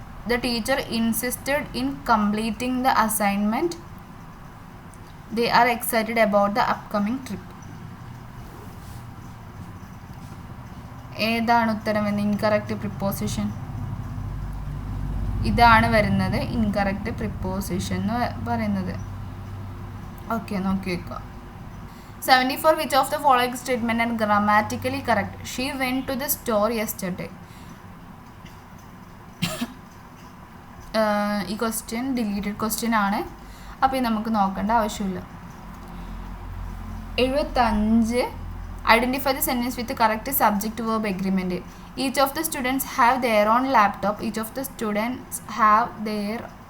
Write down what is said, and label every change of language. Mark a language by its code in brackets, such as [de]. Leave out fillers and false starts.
[en] The teacher insisted in completing the assignment. They are excited about the upcoming trip. [ml] ഏതാണ് ഉത്തരം എന്ന്? [en] incorrect preposition [ml] ഇതാണ് വരുന്നത്. [en] incorrect preposition [ml] എന്ന് പറയുന്നത്. ഓക്കെ, നോക്കി വെക്കുക. 74. [en] Which of the following statement are grammatically correct? She went to the store yesterday. [ml] ഈ ക്വസ്റ്റ്യൻ [en] deleted question [ml] ആണ്. അപ്പോൾ ഇത് നമുക്ക് നോക്കേണ്ട ആവശ്യമില്ല. [en] 75. Identify the sentence with correct subject verb agreement. Each of the students have their own laptop. Each of the students have their.